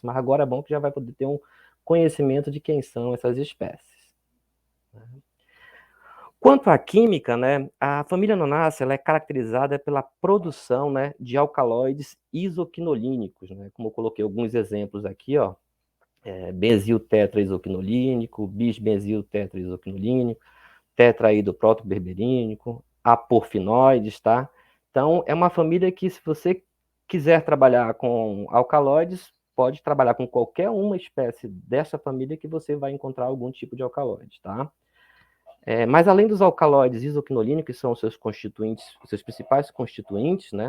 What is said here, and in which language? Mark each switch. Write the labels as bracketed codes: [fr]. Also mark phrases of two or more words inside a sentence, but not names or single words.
[pt] Mas agora é bom que já vai poder ter um conhecimento de quem são essas espécies. Quanto à química, né, a família Anonácea ela é caracterizada pela produção, né, de alcaloides isoquinolínicos, né, como eu coloquei alguns exemplos aqui, ó, benzil tetraisopinolínico, bisbenzil tetraisopinolínico, tetraído protoberberínico, aporfinoides, tá? Então, é uma família que, se você quiser trabalhar com alcaloides, pode trabalhar com qualquer uma espécie dessa família que você vai encontrar algum tipo de alcaloide, tá? Mas além dos alcaloides isoquinolínicos, que são os seus constituintes, os seus principais constituintes, né?